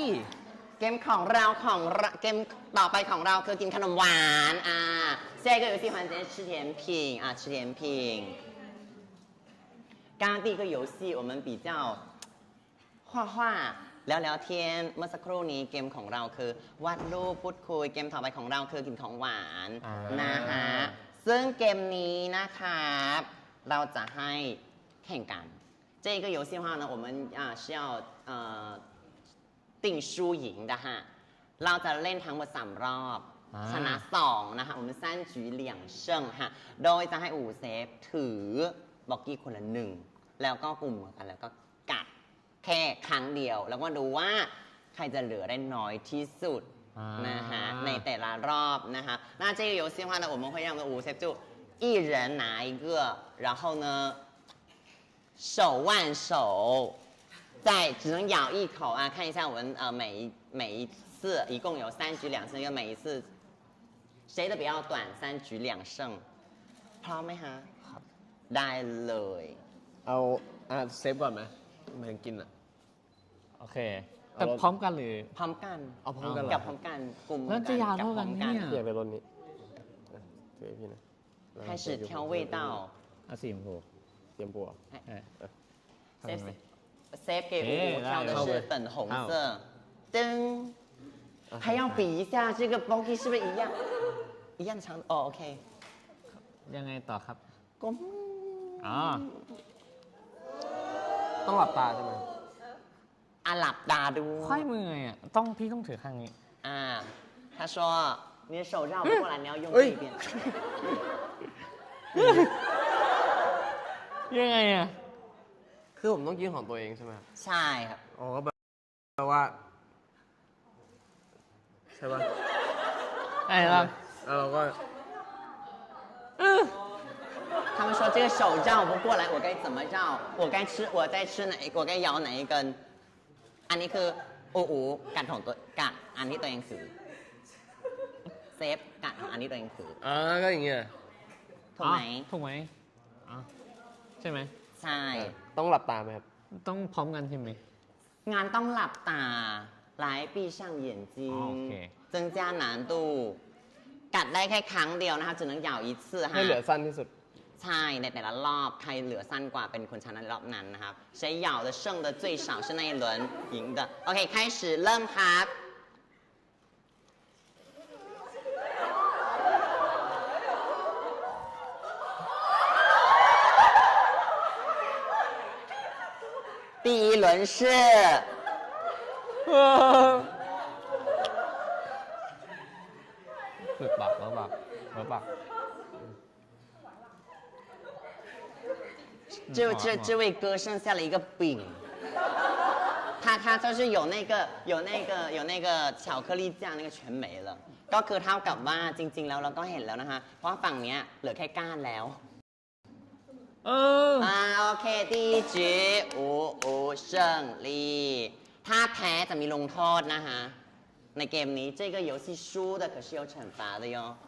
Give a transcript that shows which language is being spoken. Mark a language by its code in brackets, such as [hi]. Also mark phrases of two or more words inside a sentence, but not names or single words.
[th] เกมของเราเกมต่อไปของเราคือกินขนมหวาน [zh] 下一个游戏环节吃甜品吃甜品刚刚第一个游戏我们比较画画聊聊天 [th] เมื่อสักครู่นี้เกมของเราคือวาดรูป พูดคุยเกมต่อไปของเราคือกินของหวานนะฮะซึ่งเกมนี้นะครับเราจะให้แข่งกัน [zh] 这个游戏的话呢我们是要定输赢的哈 [th] เราจะเล่ นทั้งหมด3รอบชนะ2 นะคะ [zh] 我们3局2胜 [th] ฮะโดยจะให้อูเซฟถือบอกกี้คนละ1แล้วก็กลุ่ม กันแล้วก็กัดแค่ครั้งเดียวแล้วก็ดูว่าใครจะเหลือได้น้อยที่สุดนะฮะในแต่ละรอบนะคะ [zh] 那这个游戏的话呢我们会让我们的五 Save 就一人拿一个然后呢手挽手再只能咬一口看一下我们每一次一共有3局2胜因为每一次谁的比较短3局2胜 [th] พร้อมไหมฮะได้เลย เอาเซฟก่อนไหมไม่ถึงกินอ่ะ โอเค แต่พร้อมกันหรือ พร้อมกัน เอาพร้อมกันเหรอ กับพร้อมกันกลุ่ม แล้วจะยาวเท่ากันเนี่ย อยากได้รสนี้ถือให้พี่นะ [zh] 开始挑味道 [th] เอาสีชมพู เตรียมปัว เออ [zh] เซฟ给五挑的是粉红色噔还要比一下这个 bogey 是不是一样长哦 OK [th] ยังไงต่อครับ ก้ม อ๋อ ต้องหลับตาใช่ไหม หลับตาดู ค่อยมือไงอ่ะพี่ต้องถือข้างนี้ [zh] 他说你的手绕不过来你要用这一边 [th] ยังไงอ่ะ คือผมต้องกินของตัวเองใช่ไหม ใช่ครับ อ๋อก็แปลว่าใช่ป่ะ ไอ้เรา แล้วเราก็ [zh] 他们说这个手绕不过来我该怎么绕我在吃哪我该咬哪一根 [th] อันนี้คืออูกัดของตัวกัดอันที่ตัวเองถือ [zh] เซฟกัดของอันที่ตัวเองถือ [th] ก็อย่างเงี้ย ถูกไหม ถูกไหมอ๋อใช่ไหม ใช่ ต้องหลับตาไหมครับ ต้องพร้อมกันใช่ไหม งานต้องหลับตา [zh] 来闭上眼睛 [th] โอเค [zh] 增加难度 [th] กัดได้แค่ครั้งเดียวนะคะ [zh] 只能咬一次哈 [th] ให้เหลือสั้นที่สุด ใช่ในแต่ละรอบใครเหลือสั้นกว่าเป็นคนชนะในรอบนั้นนะครับ [zh] 谁咬的剩的最少是那一轮赢的 [th] โอเค [zh] 开始 [th] เริ่มครับ [zh] 第一轮是 [th] ฝึกบักแล้วบักแล้วบัก [zh] 这位哥剩下了一个饼，他就是有那个巧克力酱那个全没了 [th] ก็คือเท่ากับว่าจริงๆแล้วเราก็เห็นแล้วนะคะเพราะฝั่งเนี้ยเหลือแค่ก้านแล้วโอเค [zh] 第一局五胜利 [th] ถ้าแพ้จะมีลงโทษนะคะในเกมนี้ [zh] 这个游戏输的可是有惩罚的哟